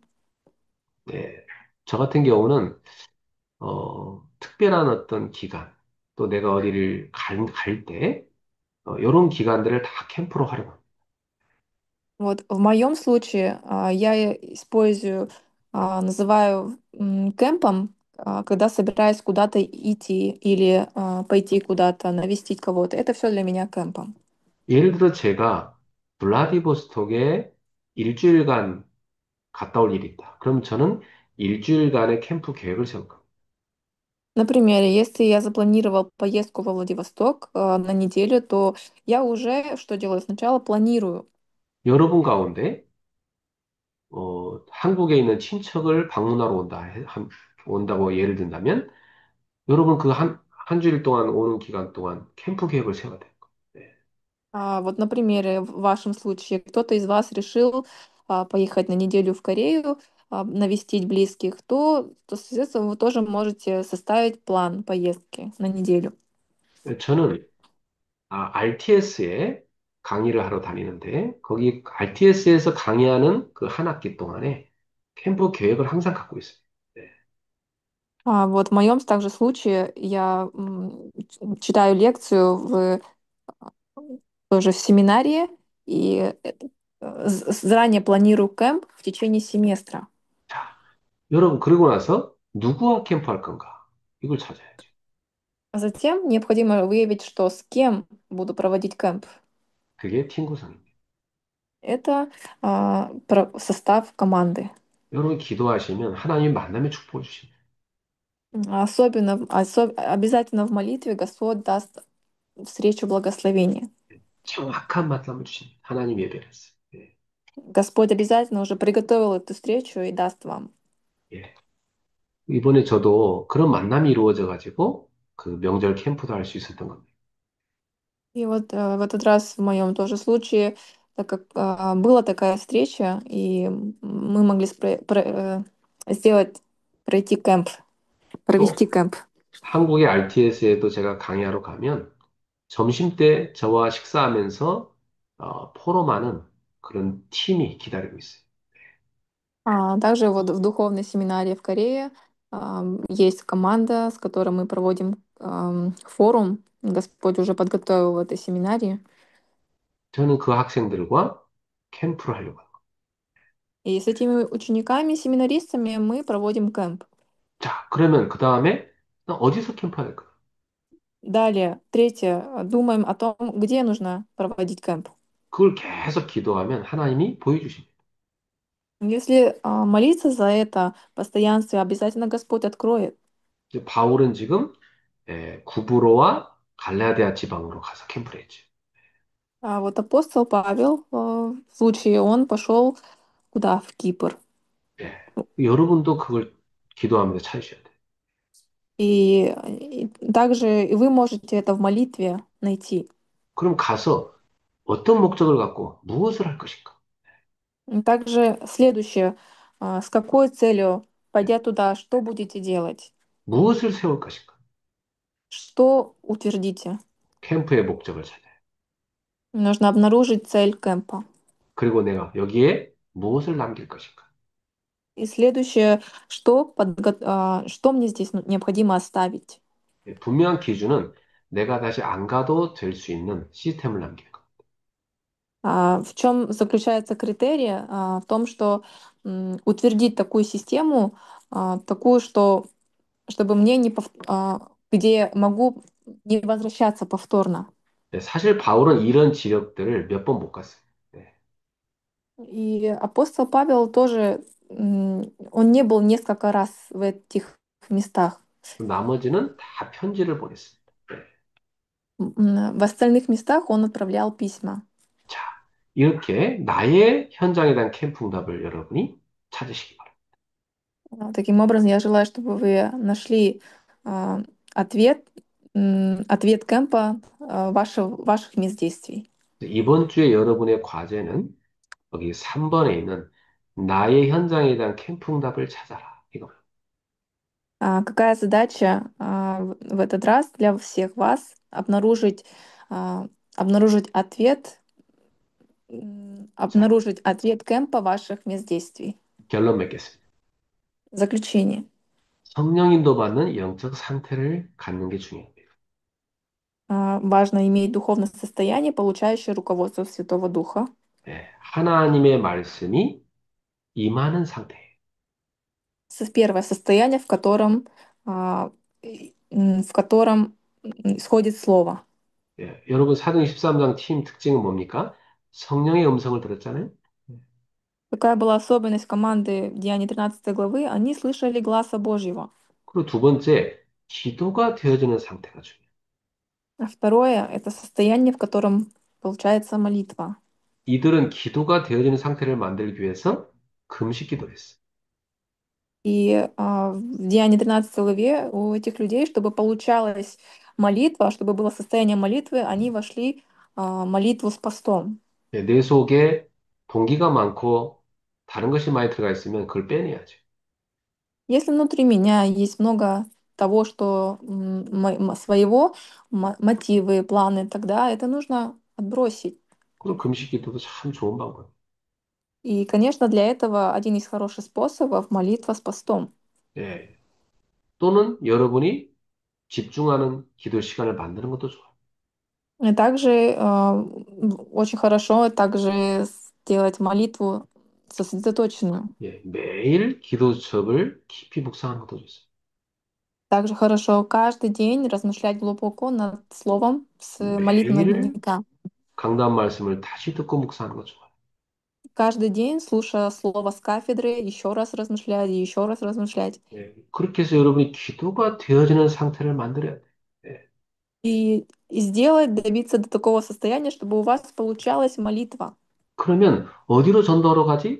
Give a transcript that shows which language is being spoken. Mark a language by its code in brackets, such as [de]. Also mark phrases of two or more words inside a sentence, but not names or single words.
[ko] 네, 저 같은 경우는 특별한 어떤 기간, 또 내가 어디를 갈 때, 이런 기간들을 다 캠프로 활용합니다. [ru] Вот в моем случае я использую, называю кемпом, когда собираюсь куда-то идти или пойти куда-то навестить кого-то. Это все для меня кемпом. [ko] 예를 들어 제가 블라디보스톡에 일주일간 갔다 올 일이 있다. 그럼 저는 일주일간의 캠프 계획을 세울 겁니다. [ru] Например, если я запланировал поездку во Владивосток на неделю, то я уже что делаю? Сначала планирую. [ko] 여러분 가운데 한국에 있는 친척을 방문하러 온다고 예를 든다면 여러분 그 한 주일 동안 오는 기간 동안 캠프 계획을 세워야 돼요. 네. [ru] Вот, например, в вашем случае кто-то из вас решил поехать на неделю в Корею, навестить близких, соответственно, вы тоже можете составить план поездки на неделю. [ko] 저는 RTS에 강의를 하러 다니는데 거기 RTS에서 강의하는 그 한 학기 동안에 캠프 계획을 항상 갖고 있어요. 네. [ru] Вот в моем также случае я читаю лекцию тоже в семинарии и заранее планирую кемп в течение семестра. [ko] 자, 여러분 그러고 나서 누구와 캠프할 건가? 이걸 찾아야죠. [ru] Затем необходимо выявить, что с кем буду проводить кемп. [ko] 그게 팀 구성입니다. [ru] Это состав команды. [ko] 여러분 기도하시면 하나님 만남의 축복을 주십니다. [ru] Обязательно в молитве Господь даст встречу благословения. [ko] 정확한 만남을 주십니다. 하나님 예배했어요. 예. [ru] Господь обязательно уже приготовил эту встречу и даст вам. [ko] 예. 이번에 저도 그런 만남이 이루어져 가지고 그 명절 캠프도 할 수 있었던 겁니다. [ru] И вот в этот раз в моем тоже случае, так как была такая встреча, и мы могли сделать, пройти кемп, [ko] 또 [ru] провести кемп. [ko] 한국의 RTS에도 제가 강의하러 가면 점심 때 저와 식사하면서 포럼하는 그런 팀이 기다리고 있어요. [ru] Также вот в духовной семинарии в Корее есть команда, с которой мы проводим форум. Господь уже подготовил в этой семинарии. [ko] 저는 그 학생들과 캠프를 하려고 합니다. [ru] И с этими учениками, семинаристами мы проводим кемп. [ko] 자, 그러면 그 다음에 어디서 캠프해야 될까? [ru] Далее, третье, думаем о том, где нужно проводить кемп. [ko] 그걸 계속 기도하면 하나님이 보여주십니다. [ru] Если молиться за это постоянстве, обязательно Господь откроет. [ko] 이제 바울은 지금 구브로와 갈라디아 지방으로 가서 캠프를 했죠. [ru] А вот апостол Павел, в случае он пошел куда? В Кипр. [ko] 예. 여러분도 그걸 기도하면서 찾으셔야 돼요. [ru] И также и вы можете это в молитве найти. [ko] 그럼 가서 어떤 목적을 갖고 무엇을 할 것인가? [ru] И также следующее, с какой целью, пойдя туда, что будете делать? [ko] 무엇을 세울 것인가? [ru] Что утвердите? [ko] 캠프의 목적을 찾아요. [ru] Нужно обнаружить цель кемпа. [ko] 그리고 내가 여기에 무엇을 남길 것인가? [ru] И следующее, что мне здесь необходимо оставить? [ko] 분명한 기준은 내가 다시 안 가도 될 수 있는 시스템을 남기는 것. [ru] В чем заключается критерий? В том, что утвердить такую систему, такую, что чтобы мне где могу не возвращаться повторно. [ko] 네, 사실 바울은 이런 지역들을 몇 번 못 갔어요. 네, [ru] И апостол Павел тоже, он не был несколько раз в этих местах. [ko] 나머지는 다 편지를 보냈습니다. 네. [ru] В остальных местах он отправлял письма. [ko] 자, 이렇게 나의 현장에 대한 캠프 응답을 여러분이 찾으시기 바랍니다. [ru] Таким образом, я желаю, чтобы вы нашли а, ответ, ответ кемпа ваших мест действий. [ko] 이번 주에 여러분의 과제는 여기 3번에 있는 나의 현장에 대한 캠프 응답을 찾아라. 이거. [ru] Какая задача в этот раз для всех вас обнаружить ответ, [ko] 자, [ru] обнаружить ответ кемпа ваших мест действий. [ko] 결론 맺겠습니다. [ru] Заключение. [ko] 성령 인도 받는 영적 상태를 갖는 게 중요합니다. [ru] Важно иметь духовное состояние, получающее руководство Святого Духа. [ko] 예, 하나님의 말씀이 임하는 상태예요. [ru] Первое состояние, в котором исходит Слово. [ko] 예, 여러분 사도행 13장 팀 특징은 뭡니까? 성령의 음성을 들었잖아요. [ru] Какая была особенность команды в Деянии 13 главы? Они слышали гласа Божьего. [ko] 그리고 두 번째, 기도가 되어지는 상태가 중요해요. [ru] А второе — это состояние, в котором получается молитва. [ko] 이들은 기도가 되어지는 상태를 만들기 위해서 금식 기도했어요. [ru] И в Деянии 13 главе у этих людей, чтобы получалась молитва, чтобы было состояние молитвы, они вошли молитву с постом. [ko] 예, 내 속에 동기가 많고 다른 것이 많이 들어가 있으면 그걸 빼내야죠. [ru] Если внутри меня есть много того, что своего, мотивы, планы, тогда это нужно отбросить. [ko] 그럼 금식 기도도 참 좋은 방법이에요. [ru] И, конечно, для этого один из хороших способов — молитва с постом. [ko] 예, 또는 여러분이 집중하는 기도 시간을 만드는 것도 좋아요. [ru] И также очень хорошо также сделать молитву сосредоточенную. [ko] 예, 매일 기도첩을 깊이 묵상하는 것도 좋습니다. [ru] Также хорошо каждый день размышлять глубоко над словом с молитвенного [ko] 매일 [ru] дневника. [ko] 강단 말씀을 다시 듣고 묵상하는 것도 좋아요. [ru] Каждый день, слушая слово с кафедры, еще раз размышлять и еще раз размышлять. [ko] 예, 그렇게 해서 여러분이 기도가 되어지는 상태를 만들어야 돼요. 예, [ru] И сделать, добиться до такого состояния, чтобы у вас получалась молитва. [ko] 그러면 어디로 전도하러 가지?